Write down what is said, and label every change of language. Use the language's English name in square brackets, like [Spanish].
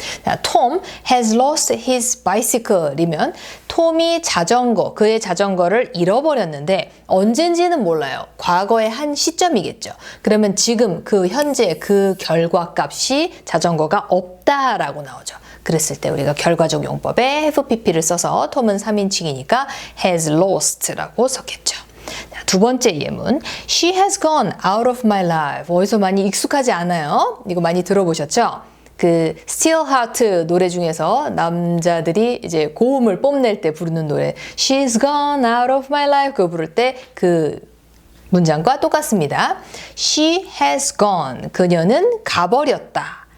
[Korean] 자, [English] Tom has lost his bicycle [Korean] 이면 톰이 그의 자전거를 잃어버렸는데 언젠지는 몰라요. 과거의 한 시점이겠죠. 그러면 지금 현재 그 결과 값이 자전거가 없다라고 나오죠. 그랬을 때 우리가 결과적 용법에 have pp를 써서 톰은 3인칭이니까 has lost라고 썼겠죠. 자, 2번째 예문. [English] She has gone out of my life. [Korean] 어디서 많이 익숙하지 않아요? 이거 많이 들어보셨죠? 그 Still Heart 노래 중에서 남자들이 이제 고음을 뽐낼 때 부르는 노래 [English] She's gone out of my life [Korean] 그거 부를 때 그 문장과 똑같습니다. [English] She has gone. [Korean] 그녀는 가버렸다.